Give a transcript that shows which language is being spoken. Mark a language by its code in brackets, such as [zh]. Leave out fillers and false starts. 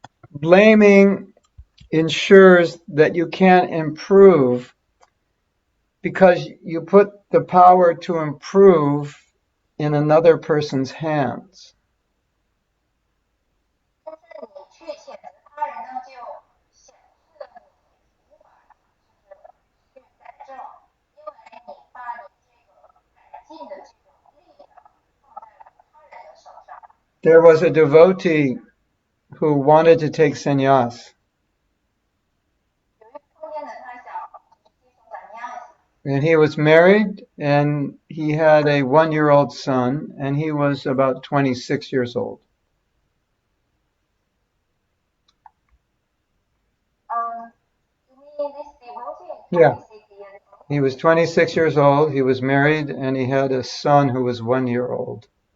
[en] Blaming ensures that you can't improve because you put the power to improve in another person's hands. [zh] 但是你去谴责他人呢，就显示了你无法去改正，因为你把你这个改进的这种力量放在他人的手上。 [en] There was a devotee who wanted to take sannyas. [zh] 有一个中间的他想接受咱们 [en] And he was married and he had a 1-year-old son and he was about 26 years old. You mean this devotee? Yeah. He was 26 years old, he was married, and he had a son who was 1 year old.